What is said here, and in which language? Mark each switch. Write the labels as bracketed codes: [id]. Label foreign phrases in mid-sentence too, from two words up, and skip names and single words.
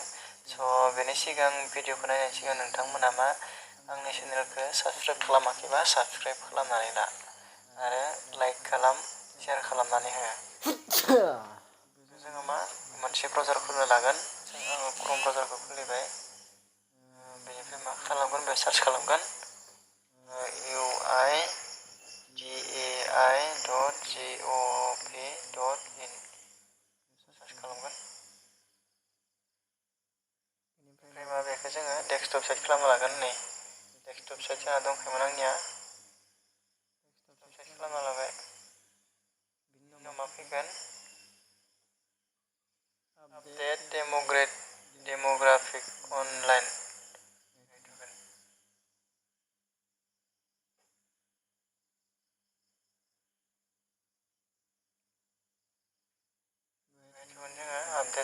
[brx] स' बेनि सिगां भिडिअखौ नायनायनि सिगां नोंथांमोना मा आंनि चेनेलखौ साबस्क्राइब खालामाखैबा साबस्क्राइब खालामनानै ला आरो लाइक खालाम शेयार खालामनानै हो। जोङो मा मोनसे ब्राउजार खुलिनो लागोन। आङो क्रोम ब्राउजारखौ खुलिबाय। बेनिफ्राय मा खालामगोन बे सार्च खालामगोन uigai.gov.in सार्च खालामगोन। बेनिफ्राय मा बेखौ जोङो [en] desktop site [brx] खालामना लागोन। नै [en] desktop site [brx] जाना दंखायोमोन आंनिया। [en] desktop site [brx] खालामना लाबाय। बिनि उनाव मा फैगोन [en] update demographic online [brx] जोङो आपडेट